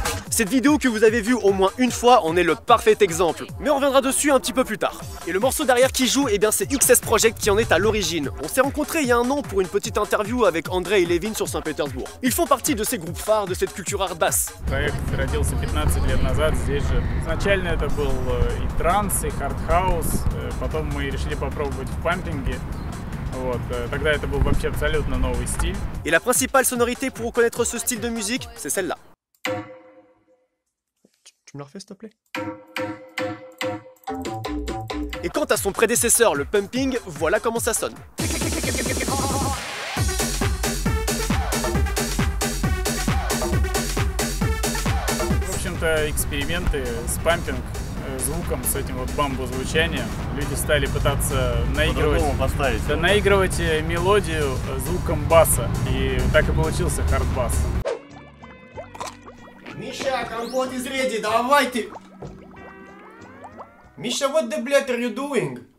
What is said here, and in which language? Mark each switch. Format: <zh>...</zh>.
<fr>Cette vidéo que vous avez vue au moins une fois en est le parfait exemple, mais on reviendra dessus un petit peu plus tard. Et le morceau derrière qui joue, eh bien c'est XS Project qui en est à l'origine. On s'est rencontrés il y a un an pour une petite interview avec Andrei et Levin sur Saint-Pétersbourg. Ils font partie de ces groupes phares de cette culture Artbass.</fr> <ru>Проект родился 15 лет назад здесь же. Изначально это был и транс, и хардхаус. Потом мы решили попробовать в пампинге. Вот. Тогда это был вообще абсолютно новый стиль.</ru> <fr>Et la principale sonorité pour reconnaître ce style de musique, c'est celle-là. Tu me le refais s'il te plaît? Et quant à son prédécesseur, le pumping, voilà comment ça sonne.</fr> <ru>В общем-то, эксперименты с пампинг звуком, с этим вот бамбу-звучанием. Люди стали пытаться наигрывать мелодию звуком баса. И так и получился хардбас.</ru> <en>Misha, компот is ready,</en> <ru>давайте!</ru> <en>Misha, what the bled are you doing?</en>